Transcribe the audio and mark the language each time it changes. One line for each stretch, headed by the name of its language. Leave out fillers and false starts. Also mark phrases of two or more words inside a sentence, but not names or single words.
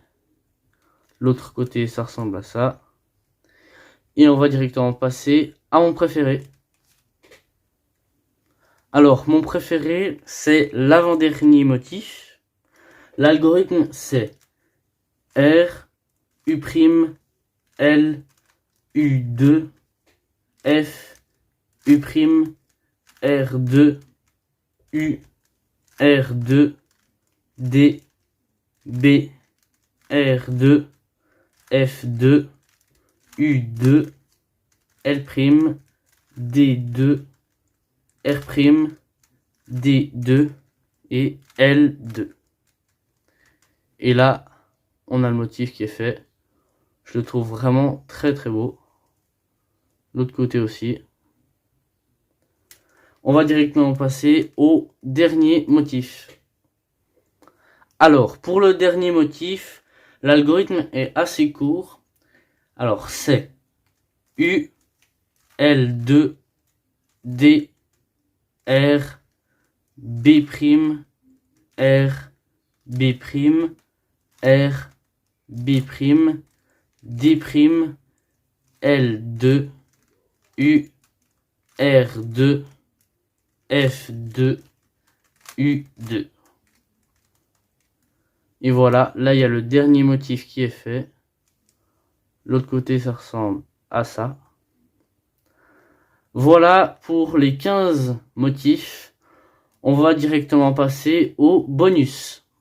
French: L'autre côté, ça ressemble à ça. Et on va directement passer à mon préféré. Alors, mon préféré, c'est l'avant-dernier motif. L'algorithme c'est R, U', L, U2, F, U', R2, U, R2, D, B, R2, F2, U2, L', D2, R', D2 et L2. Et là, on a le motif qui est fait. Je le trouve vraiment très très beau. L'autre côté aussi. On va directement passer au dernier motif. Alors, pour le dernier motif, l'algorithme est assez court. Alors, c'est U, L2, D, R, B', R, B', R, B', D', L2, U, R2, F2, U2. Et voilà, là il y a le dernier motif qui est fait. L'autre côté ça ressemble à ça. Voilà pour les 15 motifs. On va directement passer au bonus.